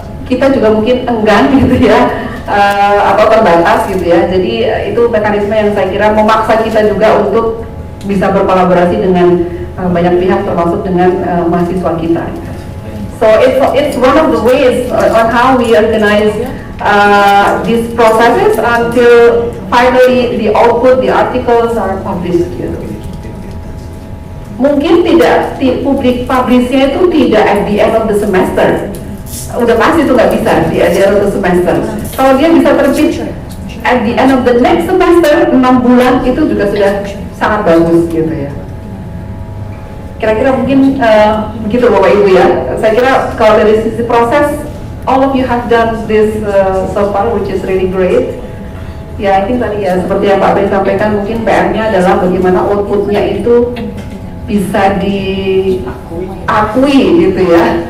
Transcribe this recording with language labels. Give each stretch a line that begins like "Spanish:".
Indonesian: kita juga mungkin enggan gitu ya, atau terbatas gitu ya. Jadi itu mekanisme yang saya kira memaksa kita juga untuk bisa berkolaborasi dengan banyak pihak termasuk dengan mahasiswa kita.
English: So it's one of the ways on how we organize these processes until finally the output, the articles are published.
Indonesian: Gitu. Mungkin tidak publik publishnya itu tidak
English: at the end of the semester.
Indonesian: Udah pasti itu nggak bisa di
English: at the end of the semester.
Indonesian: Kalau dia bisa terbit
English: at the end of the next semester
Indonesian: 6 bulan itu juga sudah sangat bagus gitu ya. Kira-kira mungkin begitu Bapak Ibu ya. Saya kira kalau dari sisi proses,
English: all of you have done this so far, which is really great.
Indonesian: Ya,
English: I think
Indonesian: tadi ya seperti yang Pak Ben sampaikan, mungkin PR-nya adalah bagaimana outputnya itu bisa diakui gitu ya.